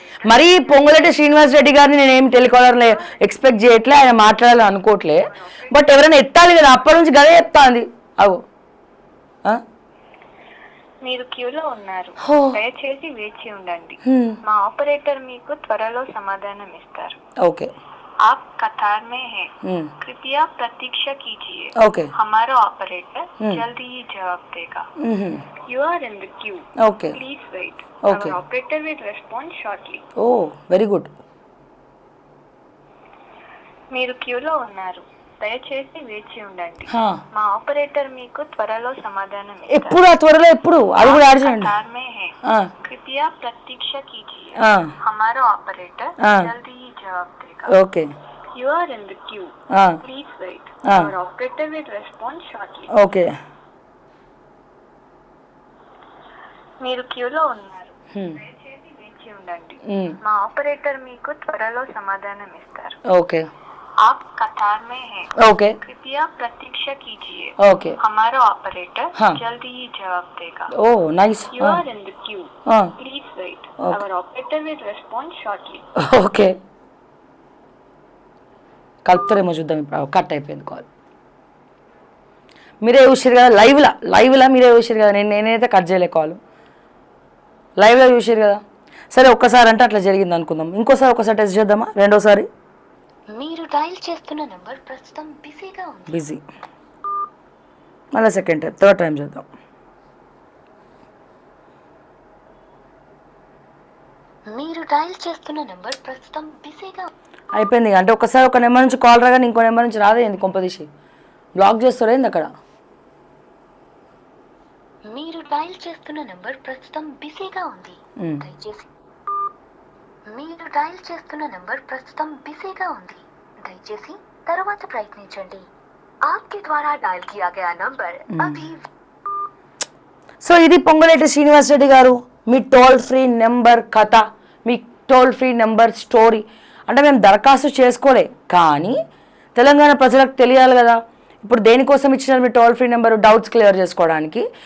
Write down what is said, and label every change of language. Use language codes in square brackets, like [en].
[te] మరి పొంగులేటి శ్రీనివాస్ రెడ్డి గారిని నేనేం టెలికాలర్లో ఎక్స్పెక్ట్ చేయట్లే, ఆయన మాట్లాడాలని అనుకోవట్లే, బట్ ఎవరైనా ఎత్తాలి కదా, అప్పటి నుంచి గదే చెప్తాంది. అవు మీరు క్యూలో ఉన్నారు, దయచేసి వేచి ఉండండి. మా ఆపరేటర్ మీకు త్వరలో సమాధానం ఇస్తారు. ఓకే. [hi] आप कतार में हैं, कृपया प्रतीक्षा कीजिए. ओके. हमारा ऑपरेटर जल्दी ही जवाब देगा. [en] You are in the queue. Okay. Please wait. Okay. Our operator will respond shortly. Oh, very good. [te] మీరు క్యూలో ఉన్నారు, దయచేసి వేచి ఉండండి. మా ఆపరేటర్ మీకు త్వరలో సమాధానం ఇస్తారు. ఎప్పుడు ఆ త్వరలో ఎప్పుడు అది కూడా యాడ్ చేయండి. [hi] कतार में हैं, कृपया प्रतीक्षा कीजिए. हमारा ऑपरेटर जल्दी ही जवाब देगा. [en] Okay. You are in the queue. Please wait. Our operator will respond shortly. Okay. [te] మీరు క్యూలో ఉన్నారు, దయచేసి వేచి ఉండండి. మా ఆపరేటర్ మీకు త్వరలో సమాధానం ఇస్తారు. [en] Okay. [hi] आप कतार में हैं, [en] Okay. [hi] कृपया प्रतीक्षा कीजिए. [en] Okay. [hi] हमारा ऑपरेटर जल्दी ही जवाब देगा. [en] Oh, nice. You are in the queue. Please wait. Our operator will respond shortly. Okay. [te] కలుపుతారేమో చూద్దాం. ఇప్పుడు కట్ అయిపోయింది కాల్. మీరే చూసారు కదా లైవ్లా మీరే చూసారు కదా, నేనైతే కట్ చేయలే కాల్, లైవ్లో చూసారు కదా. సరే ఒక్కసారి అంటే అట్లా జరిగింది అనుకుందాం, ఇంకోసారి ఒకసారి టెస్ట్ చేద్దామా, రెండోసారి. మీరు డయల్ చేస్తున్న నంబర్ ప్రస్తుతం బిజీగా ఉంది. బిజీ, మళ్ళీ సెకండ్ టైం, థర్డ్ టైం చేద్దాం. మీరు డయల్ చేస్తున్న నంబర్ ప్రస్తుతం బిజీగా అయిపోయింది. అంటే ఒకసారి ఒక నెంబర్ నుంచి కాల్ రాగానే ఇంకో నెంబర్ నుంచి రాదే, ఏంది కొంపదీసి బ్లాక్ చేస్తారా ఏంది అక్కడ? మీరు డయల్ చేస్తున్న నంబర్ ప్రస్తుతం బిజీగా ఉంది, దయచేసి మీరు డయల్ చేస్తున్న నంబర్ ప్రస్తుతం బిజీగా ఉంది, దయచేసి తరువాత ప్రయత్నించండి. [hi] आपके द्वारा डायल किया गया नंबर अभी. [te] సో ఇది పొంగులేటి శ్రీనివాస్ రెడ్డి గారు, మీ టోల్ ఫ్రీ నెంబర్ కథ, మీ టోల్ ఫ్రీ నెంబర్ స్టోరీ. అంటే మేము దరఖాస్తు చేసుకోలే, కానీ తెలంగాణ ప్రజలకు తెలియాలి కదా. ఇప్పుడు దేనికోసం ఇచ్చినారు మీ toll free number? Doubts clear చేసుకోవడానికి.